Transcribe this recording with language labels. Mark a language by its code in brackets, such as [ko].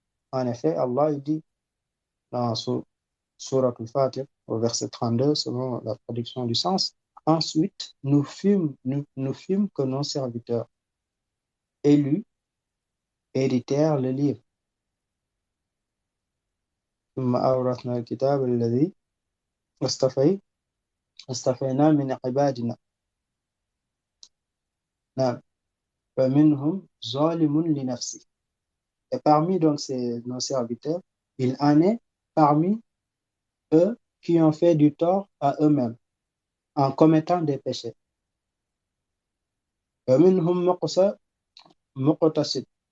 [fr] En effet, Allah il dit dans Surat al-Fatih, au verset 32, selon la traduction du sens, ensuite, nous fîmes que nos serviteurs élus héritèrent le livre. [ar] ثم أورثنا الكتاب الذي اصطفينا من عبادنا نعم فمنهم ظالم لنفسه. [fr] Et parmi donc nos serviteurs, il en est parmi eux qui ont fait du tort à eux-mêmes en commettant des péchés. [ar] ومنهم مقتصد.